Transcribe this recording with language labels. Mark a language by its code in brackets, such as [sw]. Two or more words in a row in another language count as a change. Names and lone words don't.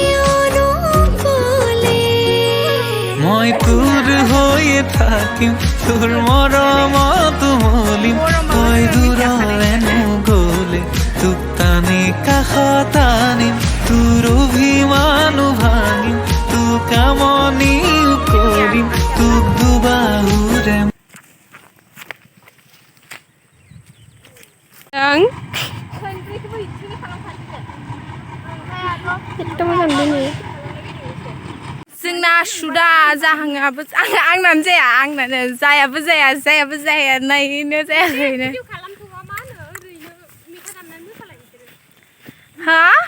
[as] মই তোৰ হৈয়ে থাকিম তোৰ মৰমত মলিম তই দূৰলে নগ'লে তোক টানি কাষত আনিম তোৰ অভিমান ভাঙিম তোক আমনিও কৰিম তোক দুবাহুৰে [brx] जोंना सुदा जाहाङाबो आंनानो जाया आंनानो जायाबो जाया नायनो जायाखैनो हा